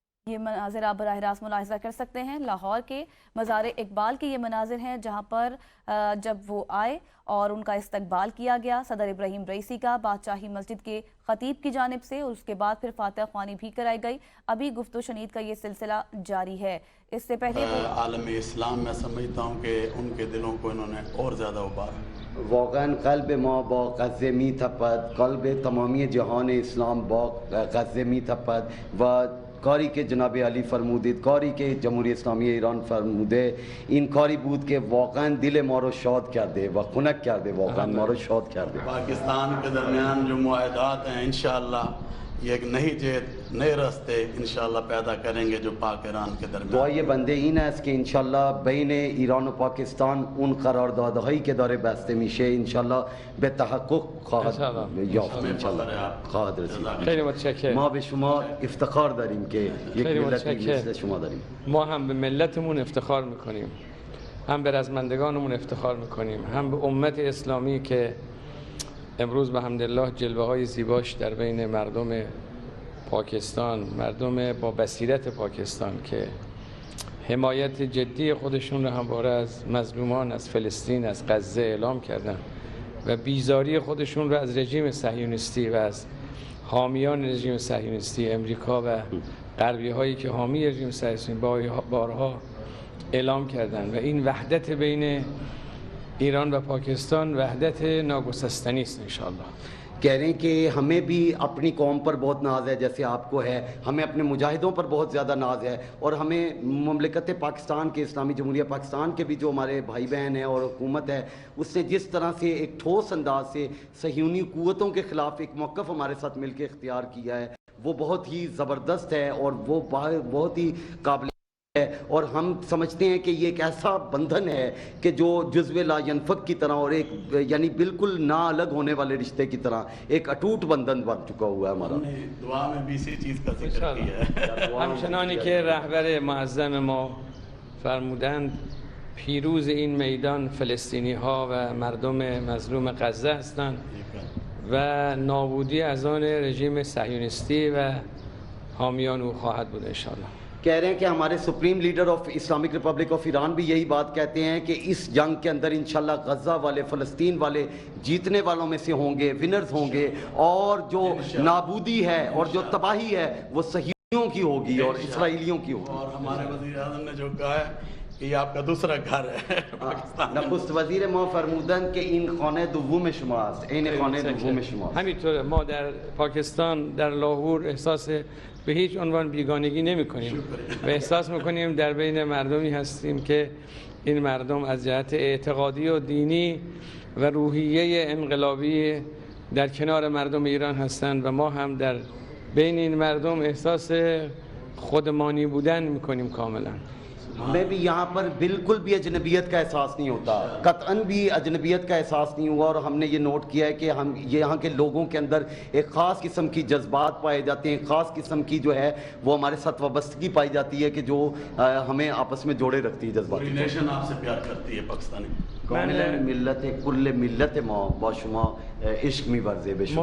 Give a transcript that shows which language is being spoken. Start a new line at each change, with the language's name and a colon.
Urdu: یہ مناظر آپ براہ راست ملاحظہ کر سکتے ہیں، لاہور کے مزار اقبال کے یہ مناظر ہیں جہاں پر جب وہ آئے اور ان کا استقبال کیا گیا صدر ابراہیم رئیسی کا بادشاہی مسجد کے خطیب کی جانب سے، اور اس کے بعد پھر فاتح خوانی بھی کرائی گئی۔ ابھی گفت و شنید کا یہ سلسلہ جاری ہے۔ اس سے پہلے عالم اسلام میں سمجھتا ہوں کہ ان کے دلوں کو انہوں نے اور زیادہ ابارا۔
Persian: واقعاً قلب ما با غزه می تپد، قلب تمامی جهان اسلام با غزه می تپد و کاری که جناب علی فرمودید، کاری که جمهوری اسلامی ایران فرموده، این کاری بود که واقعاً دل ما رو شاد کرده و خنک کرده، واقعاً ما رو شاد کرده۔
Urdu: پاکستان کے درمیان جو معاہدات ہیں انشاءاللہ یہ ایک نئی جہت، نئے راستے انشاءاللہ پیدا کریں گے جو پاک ایران کے درمیان۔
Persian: دعای بنده این است که انشالله بین ایران و پاکستان اون قراردادهایی که داره بسته میشه انشالله به تحقق خواهد یافت، انشالله خواهد رسید۔ خیلی متشکرم. ما به شما افتخار داریم که یک خیلی ملتی متشکرم. مثل شما داریم۔ ما هم به ملتمون افتخار میکنیم، هم به رزمندگانمون افتخار میکنیم، هم به امت اسلامی که امروز به حمدالله جلوه های زیباش در بین مردم پاکستان، مردم با بصیرت پاکستان که حمایت جدی خودشون رو همواره از مظلومان از فلسطین، از غزه اعلام کردن و بیزاری خودشون رو از رژیم صهیونیستی و از حامیان رژیم صهیونیستی امریکا و غربی هایی که حامی رژیم صهیونیستی بارها اعلام کردن و این وحدت بین ایران و پاکستان وحدت ناگسستنی است انشاءاللہ۔
Urdu: کہہ رہے ہیں کہ ہمیں بھی اپنی قوم پر بہت ناز ہے جیسے آپ کو ہے، ہمیں اپنے مجاہدوں پر بہت زیادہ ناز ہے، اور ہمیں مملکت پاکستان کے، اسلامی جمہوریہ پاکستان کے بھی جو ہمارے بھائی بہن ہیں اور حکومت ہے، اس نے جس طرح سے ایک ٹھوس انداز سے صہیونی قوتوں کے خلاف ایک موقف ہمارے ساتھ مل کے اختیار کیا ہے، وہ بہت ہی زبردست ہے اور وہ بہت ہی قابل ہے، اور ہم سمجھتے ہیں کہ یہ ایک ایسا بندھن ہے کہ جو جزو لا ینفک کی طرح اور ایک یعنی بالکل نہ الگ ہونے والے رشتے کی طرح ایک اٹوٹ بندھن بن چکا ہوا ہے ہمارا۔ دعا میں بھی اسی چیز کا ذکر کیا ہے۔
Persian: همچنانی که رهبر معظم ما فرمودند پیروز این میدان فلسطینی ها و مردم مظلوم غزه هستند و نابودی از آن رژیم صهیونیستی و حامیان او خواهد بود انشاءاللہ۔
Urdu: کہہ رہے ہیں کہ ہمارے supreme leader of Islamic republic of Iran بھی یہی بات کہتے ہیں کہ اس جنگ کے اندر انشاءاللہ غزہ والے، فلسطین والے جیتنے والوں میں سے ہوں گے، ونرز ہوں گے، اور جو نابودی ہے اور جو تباہی ہے وہ صہیونیوں کی ہوگی اور اسرائیلیوں کی ہوگی۔ اور ہمارے وزیر اعظم نے جو کہا ہے کہ یہ آپ کا دوسرا گھر ہے پاکستان۔
Persian: نخست وزیر ما فرمودند که این خانه دوم شماست، این خانه دوم شماست۔ همینطور ما در پاکستان در لاهور احساس به هیچ عنوان بیگانگی نمی کنیم و احساس میکنیم در بین مردمی هستیم که این مردم از جهت اعتقادی و دینی و روحیه انقلابی در کنار مردم ایران هستند و ما هم در بین این مردم احساس خودمانی بودن میکنیم کاملا۔
Urdu: میں بھی یہاں پر بالکل بھی اجنبیت کا احساس نہیں ہوتا، قطعاً بھی اجنبیت کا احساس نہیں ہوا، اور ہم نے یہ نوٹ کیا ہے کہ ہم یہاں کے لوگوں کے اندر ایک خاص قسم کی جذبات پائے جاتے ہیں، خاص قسم کی جو ہے وہ ہمارے ساتھ وابستگی پائی جاتی ہے کہ جو ہمیں آپس میں جوڑے رکھتی ہے جذبات۔ پوری نیشن آپ سے پیار کرتی ہے پاکستانی۔
Persian: کامل ملت کل ملت ما با شما عشق می‌ورزه به شما۔